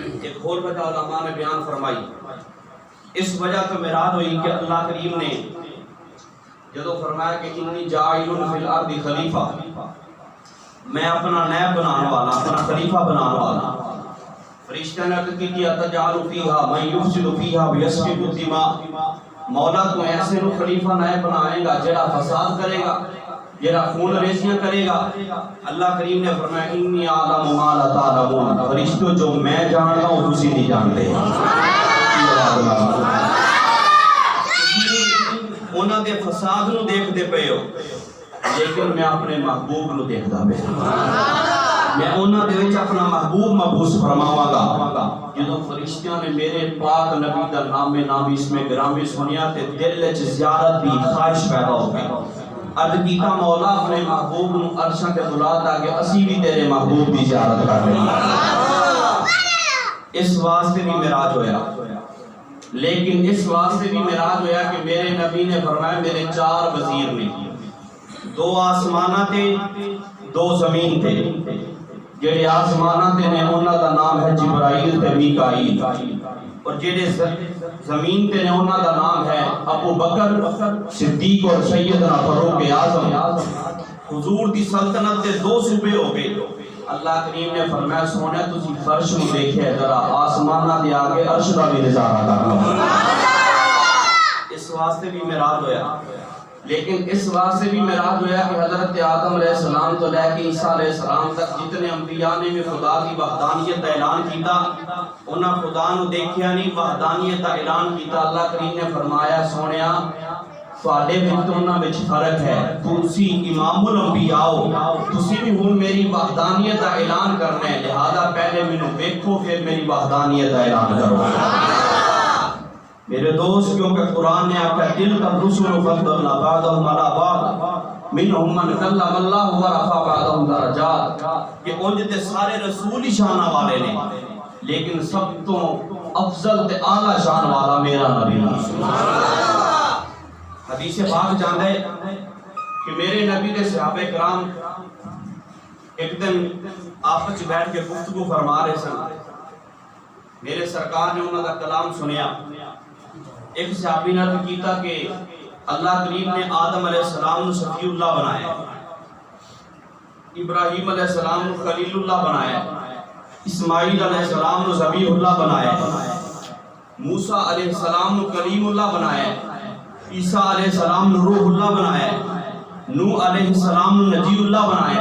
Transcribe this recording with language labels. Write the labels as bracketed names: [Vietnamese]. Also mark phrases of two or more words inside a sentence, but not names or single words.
[Punjabi] ایک اور وجہ علماء نے بیان فرمائی، اس وجہ تو معراج ہوئی کہ اللہ کریم نے جدو فرمایا کہ [Arabic] انی جاعل فی الارض خلیفہ، [Punjabi] میں اپنا نیب بنانے والا، اپنا خلیفہ بنانے والا۔ فرشتہ نے عرض کی [Arabic] اتجعل فیہا من یفسد فیہا ویسفک الدماء، [Punjabi] مولا تو ایسے نو خلیفہ نیب بنائے گا جڑا فساد کرے گا، جڑا خون ریزیاں کرے گا۔ اللہ کریم نے فرمایا [Arabic] انی اعلم ما لا تعلمون، [Punjabi] فرشتوں جو میں جانتا ہوں تسی نہیں جانتے۔ انہاں دے فساد نو دیکھدے پئے ہو لیکن میں اپنے محبوب نو دیکھدا پیا، میں انہاں دے وچ اپنا محبوب مبعوث فرماواں گا۔ جدوں فرشتیاں نے میرے پاک نبی دا نامی اس میں گرامی سنیا تے دل وچ زیارت دی خواہش پیدا ہو گئی۔ عرض کیتا مولا اپنے محبوب نو عرشاں تے بلا تاکہ اسی بھی تیرے محبوب دی زیارت کر لیں۔ اس واسطے بھی معراج ہویا، لیکن اس واسطے بھی معراج ہویا کہ میرے نبی نے فرمایا میرے 4 وزیر نے، 2 آسمانہ تے 2 زمین تے۔ جڑے آسمانہ تے نے انہاں دا نام ہے جبرائیل تے میکائیل، اور جڑے زمین تے نے انہاں دا نام ہے ابو بکر صدیق اور سیدنا فاروق اعظم۔ حضور دی سلطنت دے 2 صوبے ہو گئے۔ اللہ کریم نے فرمایا سونے تسی فرش نو دیکھے ذرا آسمانہ دے آگے عرش دا بھی نظارہ کر لو۔ اس واسطے بھی معراج ہویا، لیکن اس واسطے بھی معراج ہویا کہ حضرت آدم علیہ السلام تو لے کے عیسیٰ علیہ السلام تک جتنے انبیاء نے بھی خدا کی وحدانیت کا اعلان کیتا، انہاں خدا نو دیکھیا نہیں، وحدانیت کا اعلان کیتا۔ اللہ کریم نے فرمایا سونیا تواڈے وچ انہاں وچ فرق ہے، تسی امام الانبیاء ہو، تسی بھی ہن میری وحدانیت کا اعلان کرنا ہے، لہذا پہلے مینوں دیکھو پھر میری وحدانیت کا اعلان کرو۔ میرے دوست کیونکہ قرآن نے آکھا [Arabic] تلک الرسل فضلنا بعضهم علی بعض منهم من کلم اللہ ورفع بعضهم درجات، [Punjabi] کہ انج تے سارے رسول ہی شان والے نے لیکن سب تو افضل تے اعلی شان والا میرا نبی ہے۔ حدیث پاک جاندا ہے کہ میرے نبی دے صحابہ کرام ایک دن آپس وچ بیٹھ کے گفتگو فرما رہے سن، میرے سرکار نے انہاں دا کلام سنیا۔ ایک صحابی نے عرض کیتا کہ اللہ کریم نے آدم علیہ السلام نو صفی اللہ بنایا، ابراہیم علیہ السلام نو خلیل اللہ بنایا، اسماعیل علیہ السلام نو ذبیح اللہ بنایا، موسیٰ علیہ السلام نو کلیم اللہ بنایا، عیسیٰ علیہ السلام نو روح اللہ بنایا، نوح علیہ السلام نو نجی اللہ بنایا۔